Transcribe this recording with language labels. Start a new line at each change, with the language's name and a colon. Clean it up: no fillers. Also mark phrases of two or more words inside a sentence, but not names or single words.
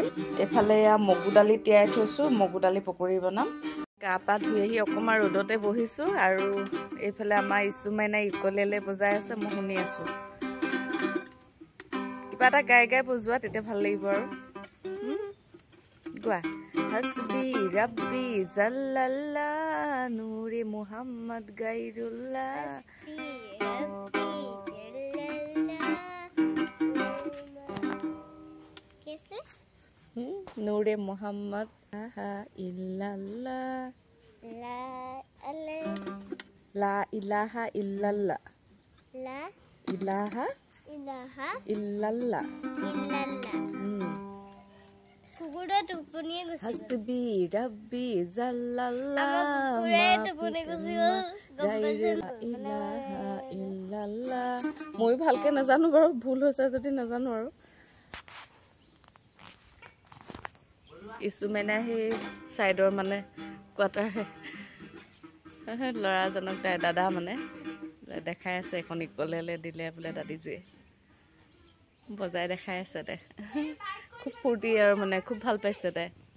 Assamese: এইফালে এয়া মগু দালি তিয়াই থৈছোঁ, মগু দালি পকৰি বনাম। গা পা ধুই আহি অকণমান ৰ'দতে বহিছোঁ, আৰু এইফালে আমাৰ ইছুমাইনাই ইকলেলে বজাই আছে, মই শুনি আছোঁ। কিবা এটা গাই গাই বজোৱা, তেতিয়া ভাল লাগিব আৰু।
Arabic: গোৱা, حسبي ربي جل الله نور محمد غير الله, نور محمد إلا الله, لا إله إلا الله، لا إله إلا الله، حسبي ربي جل الله إلا الله.
Assamese: ময়ো ভালকৈ নাজানো বাৰু, ভুল হৈছে যদি নাজানো আৰু। ইছুমাইনাই সেই ছাইডৰ মানে কোৱাৰ্টাৰ ল'ৰাজনক তাই দাদা মানে দেখাই আছে, এখন ইকলেলে দিলে বোলে দাদীজীয়ে, বজাই দেখাই আছে তাই, খুব ফূৰ্তি আৰু মানে খুব ভাল পাইছে তাই।